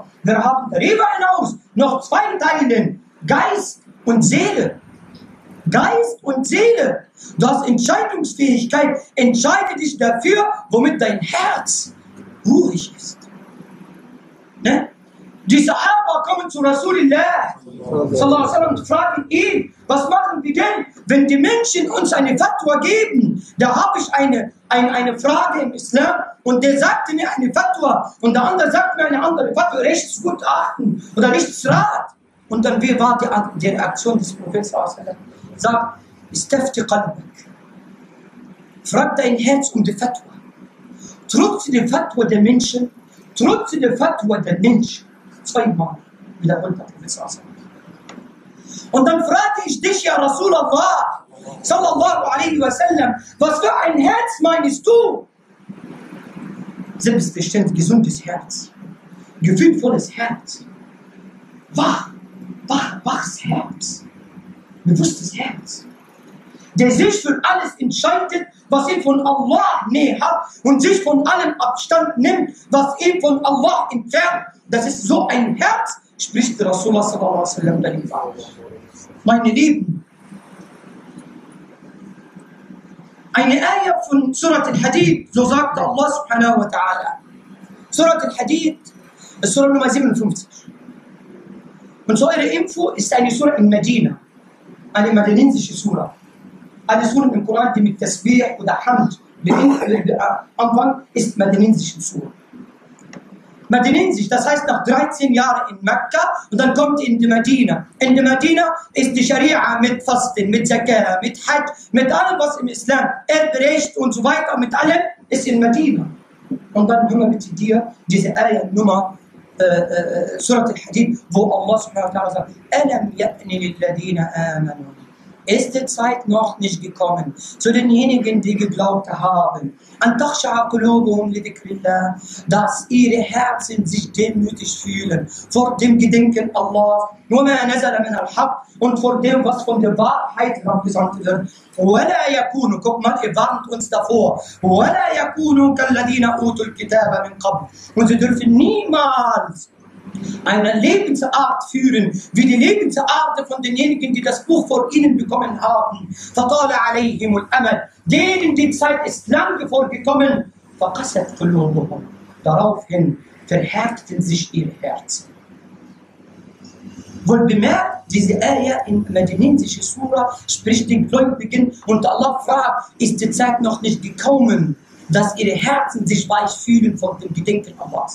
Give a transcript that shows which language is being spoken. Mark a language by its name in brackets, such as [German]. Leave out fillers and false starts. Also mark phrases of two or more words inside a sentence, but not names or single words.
[German] Wir haben darüber hinaus noch 2 Teile, Geist und Seele. Geist und Seele. Du hast Entscheidungsfähigkeit. Entscheide dich dafür, womit dein Herz ruhig ist. Ne? Die Sahaba kommen zu [Arabic] رسول الله صلى الله عليه وسلم [German] und fragen ihn, was machen wir denn, wenn die Menschen uns eine Fatwa geben? Da habe ich eine Frage im Islam und der sagte mir eine Fatwa und der andere sagt mir eine andere Fatwa, Rechtsgutachten oder Rechtsrat. Und dann, wie war die Reaktion des Propheten [Arabic] صلى الله عليه وسلم? Sagt, استفت قلبك. [German] Frag dein Herz um die Fatwa. Trotz der Fatwa der Menschen, trotz der Fatwa der Menschen. Zweimal wiederholt der Prophet [Arabic] صلى الله عليه وسلم. [German] Und dann fragte ich dich, ja [Arabic] رسول الله صلى الله عليه وسلم, [German] was für ein Herz meinst du? Selbstverständlich gesundes Herz, gefühlvolles Herz, wachs Herz, bewusstes Herz, der sich für alles entscheidet, was ihn von Allah näher hat und sich von allem Abstand nimmt, was ihn von Allah entfernt. Das ist so ein Herz, spricht [Arabic] رسول الله صلى الله عليه وسلم [German] dahinter. Meine Lieben, eine Ayah von Surat Al-Hadid, so sagt [Arabic] الله سبحانه وتعالى. [German] Surat Al-Hadid ist Surah Nummer 57. Und so eure Info ist eine Surah in Medina, eine madinensische Surah. Alle Suren im Koran, die mit Tasbih oder Hamd anfangen, ist madinensische Surah. Madinensisch, das heißt nach 13 Jahren in Mekka und dann kommt in die Medina. In der Medina ist die Scharia mit Fasten, mit Zakah, mit Hajj, mit allem, was im Islam, Erbrecht und so weiter, mit allem ist in Medina. Und dann hören wir bitte dir diese Ayah-Nummer, Surat Al-Hadid, wo [Arabic] الله سبحانه وتعالى [German] sagt, [Arabic] ألم يأن للذين آمنوا. [German] Ist die Zeit noch nicht gekommen zu denjenigen, die geglaubt haben, [Arabic] أن تخشع قلوبهم لذكر الله, [German] dass ihre Herzen sich demütig fühlen vor dem Gedenken Allah, [Arabic] وما نزل من الحق, [German] und vor dem, was von der Wahrheit abgesandt wird. [Arabic] ولا يكونوا, [German] guck mal, ihr warnt uns davor, [Arabic] ولا يكونوا كالذين أوتوا الكتاب من قبل, [German] und sie dürfen niemals eine Lebensart führen, wie die Lebensart von denjenigen, die das Buch vor ihnen bekommen haben. [Arabic] فَطَالَ عَلَيْهِمُ الْأَمَلِ, [German] denen die Zeit ist lange vorgekommen. [Arabic] فَقَسَتْ قُلُوبُهُمْ, [German] daraufhin verhärteten sich ihre Herzen. Wohl bemerkt, diese Ayah in madinensische Surah spricht den Gläubigen und Allah fragt, ist die Zeit noch nicht gekommen, dass ihre Herzen sich weich fühlen vor dem Gedenken Allahs.